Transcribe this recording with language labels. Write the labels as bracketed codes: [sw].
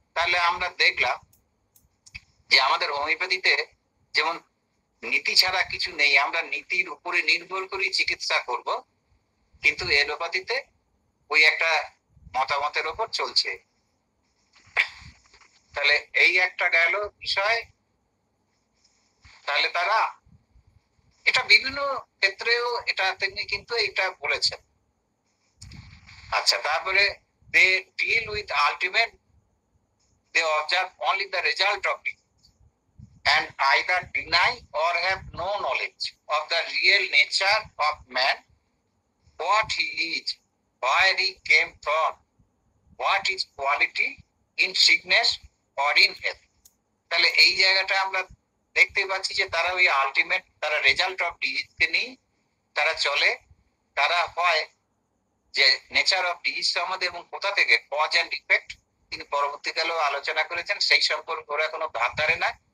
[bn] তাহলে আমরা দেখলাম যে আমাদের হোমিওপ্যাথিতে যেমন নীতি ছাড়া কিছু নেই, আমরা নীতির উপরে নির্ভর করে চিকিৎসা করব, কিন্তু এলোপ্যাথিতে ওই একটা মতামতের উপর চলছে। তাহলে এই একটা গেল বিষয়। তাহলে তারা এটা বিভিন্ন ক্ষেত্রেও এটা তিনি কিন্তু এটা বলেছেন। আচ্ছা, তারপরে [en] they deal with ultimate, they observe only the result of it and either deny or have no knowledge of the real nature of man, what he is, where he came from, what is quality in sickness or in health. [bn] তাহলে এই জায়গাটা আমরা দেখতে পাচ্ছি যে তারা ওই ultimate, তারা রেজাল্ট অফ ডিজিজকে নিয়ে তারা চলে। তারা হয় যে নেচার অফ ডিজিজ সম্বন্ধে এবং কোথা থেকে কজ অ্যান্ড ইফেক্ট তিনি পরবর্তীকালেও আলোচনা করেছেন, সেই সম্পর্কে ওরা কোনো ভাব ধারে না।